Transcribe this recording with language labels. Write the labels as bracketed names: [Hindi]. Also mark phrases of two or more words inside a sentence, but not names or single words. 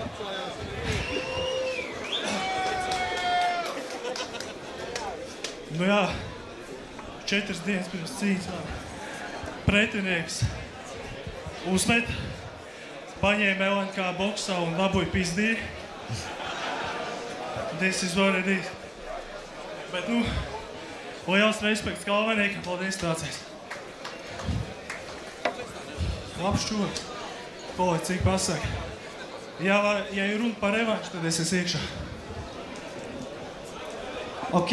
[Latvian] Nu jā, 4 dienas pirms cīņas pretinieks uzmet, paņēma LNK boksā un dabūja pizdī. [English] This is what it is. [Latvian] Bet, nu, liels respekts Kalviniekam, paldies tācais. Labs čoks. Paliec, cik pasaka. Ja ir runa par revanšu, tad es esmu iekšā. Ok.